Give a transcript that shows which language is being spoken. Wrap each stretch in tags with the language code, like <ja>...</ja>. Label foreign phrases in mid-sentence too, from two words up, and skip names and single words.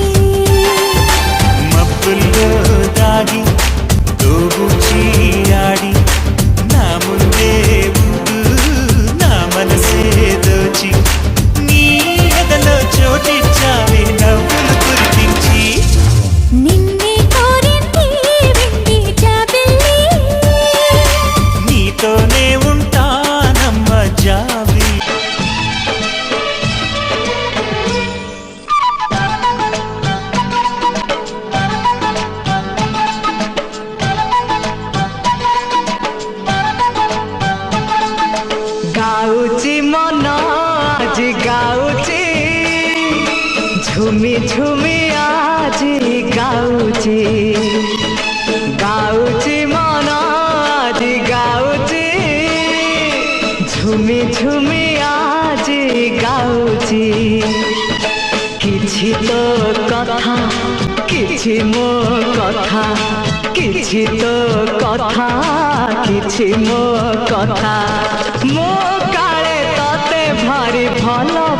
<te>మబ్బుల్లో దాగి దోబుచ్చి ఆడి నా ముందే ఉంటూ నా మనసే దోచి నీ ఎదలో చోటిచ్చావే నవ్వులు కురిపించి నిన్నే కోరింది వెండి జాబిల్లి నీతోనే ఉంటానమ్మ జాబిల్లి</te> <or>ଗାଉଛି ମନ ଆଜି ଗାଉଛି ଝୁମି ଝୁମି ଆଜି ଗାଉଛି ଗାଉଛି ମନ ଆଜି ଗାଉଛି ଝୁମି ଝୁମି ଆଜି ଗାଉଛି କିଛି ତୋ କଥା କିଛି ମୋ କଥା କିଛି ତୋ କଥା କିଛି ମୋ କଥା ମୋ କାଳେ ତତେ ଭାରି ଭଲ</or>